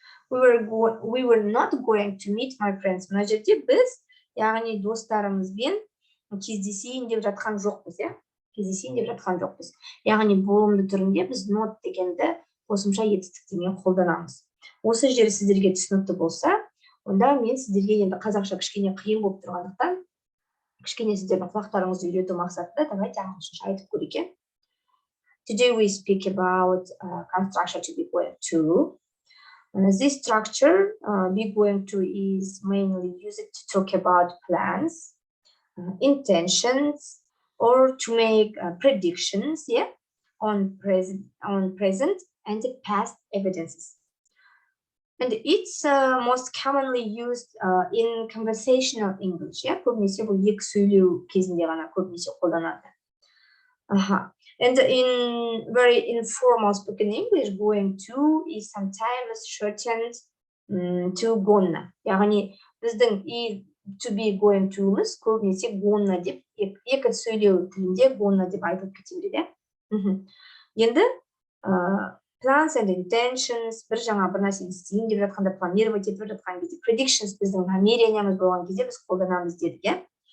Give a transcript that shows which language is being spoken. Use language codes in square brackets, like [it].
[en] We were not going to meet my friends. [kk] Мына жерде біз, яғни достарымызбен кездесейін деп жатқан жоқпыз, кездесейін деп жатқан жоқпыз. Яғни болымды түрінде біз not дегенді қосымша етістіктермен қолданамыз. Осы жері сіздерге түсінікті болса, онда мен сіздерге енді қазақша кішкене қиын болып тұрғандықтан, кішкене сіздердің құлақтарыңызды үйрету мақсатында [ru] давайте [kk] ағылшынша айтып көрейік. [en] Today we speak about construction to be going to. This structure, be going to, is mainly used to talk about plans, intentions, or to make predictions, on present and past evidences. And it's most commonly used in conversational English. [kk] Көбінесе бұл екі сөйлеу кезінде ғана көбінесе қолданады. [en] And in very informal spoken English, going to is sometimes shortened to gonna. [kk] Яғни біздің to be going to'мыз көбінесе gonna деп, екі сөйлеу тілінде gonna деп айтылып кете береді. Енді [en] plans and intentions, [kk] бір нәрсені істейін деп жатқанда, планировать етіп жатқан кезде, predictions біздің намерениямыз болған кезде біз қолданамыз дедік.